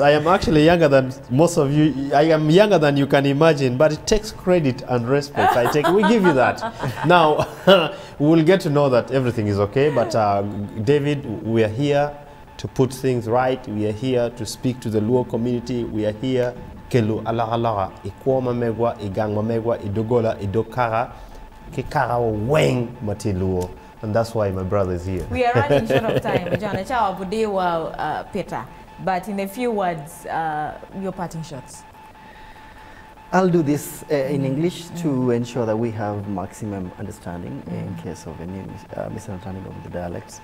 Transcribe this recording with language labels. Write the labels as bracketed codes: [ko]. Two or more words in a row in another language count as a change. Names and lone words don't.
[en] I am actually younger than most of you. I am younger than you can imagine, but it takes credit and respect. We give you that. Now, we'll get to know that everything is okay, but David, we are here to put things right. We are here to speak to the Luo community. We are here. [luo] Kelu ala ikwoma megwa, igangma megwa, idogola, idokara, kikara weng mati Luo. [en] And that's why my brother is here. We are running short of time, John. Peter, but in a few words, your parting shots. I'll do this in English to ensure that we have maximum understanding in case of any misunderstanding of the dialects.